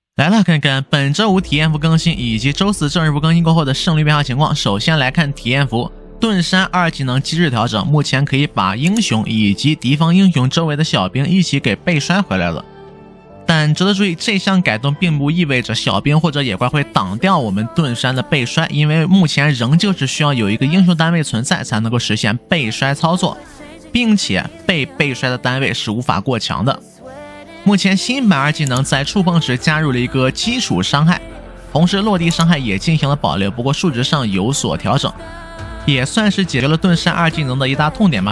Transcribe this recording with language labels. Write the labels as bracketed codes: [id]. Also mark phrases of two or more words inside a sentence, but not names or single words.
[zh] 來了，看看本周五體驗服更新以及周四正日服更新过后的胜率变化情况。首先来看體驗服，盾山2技能机制調整，目前可以把英雄以及敵方英雄周圍的小兵一起給背摔回來了。但值得注意，這項改動並不意味着小兵或者野怪會擋掉我們盾山的背摔，因為目前仍舊是需要有一個英雄單位存在才能夠實現背摔操作，並且被背摔的單位是無法過強的。目前新版2技能在觸碰時加入了一個基礎傷害，同時落地傷害也進行了保留，不過數值上有所調整，也算是解決了盾山2技能的一大痛點吧。